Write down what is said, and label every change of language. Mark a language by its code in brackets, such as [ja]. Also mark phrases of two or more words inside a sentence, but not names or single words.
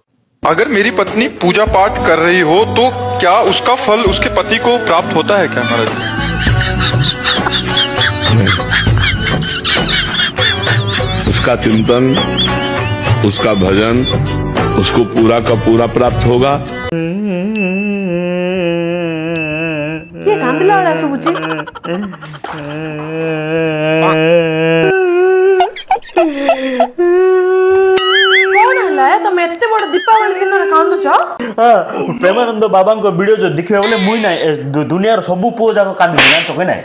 [hi] अगर मेरी पत्नी पूजा पाठ कर रही हो तो क्या उसका फल उसके पति को प्राप्त होता है क्या महाराज? उसका चिंतन, उसका भजन उसको पूरा का पूरा प्राप्त होगा। [or] କିଏ କାନ୍ଦିଲା ଭଳିଆ ଶୁଭୁଛି? କଣ ହେଲା ତମେ ଏତେ ବଡ ଦୀପାବଳି ଦିନରେ କାନ୍ଦୁଛ? ପ୍ରେମାନନ୍ଦ ବାବାଙ୍କ ଭିଡିଓ ଯଦି ଦେଖିବା ବୋଲେ ମୁଇଁ ନାଇଁ ଦୁନିଆର ସବୁ ପୁଅ ଯାକ କାନ୍ଦିବେ ଜାଣିଛ କି ନାଇଁ?